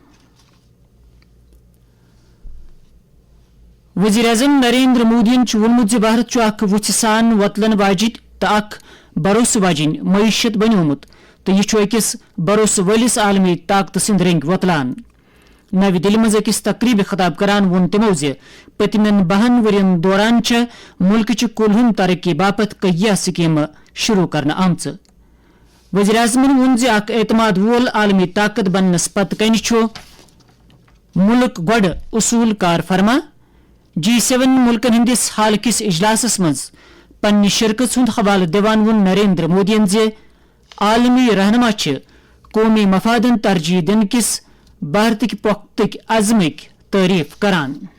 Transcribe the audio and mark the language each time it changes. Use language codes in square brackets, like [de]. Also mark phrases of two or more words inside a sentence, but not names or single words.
[ks] وزیر اعظم نریندر مودین وونمت بھارت اخ وچھ سان وتلن واجن تو اخ بھروسہ واجن معیشت بنیومت تو یہ اکس بھروسہ ولس عالمی طاقت سند رنگ وتلان. نو دلی مز اکس تقریب خطاب کران وون تمو پتمین 12 ورین دوران ملک کلہن ترقی باپت کیا سکیم شروع کرنا آمژ. وزیر اعظمن وون اخ اعتماد وول عالمی طاقت بننس پتہ کن ملک گوڑ اصول کار فرما. G7 ملکن ہندس حال کس اجلاسس مز پنہ شرکت ہند حوالہ دیوان وون نریندر مودین عالمی رہنما قومی مفادن ترجیح دن کس بھارتک پختک عزمک تعریف کران.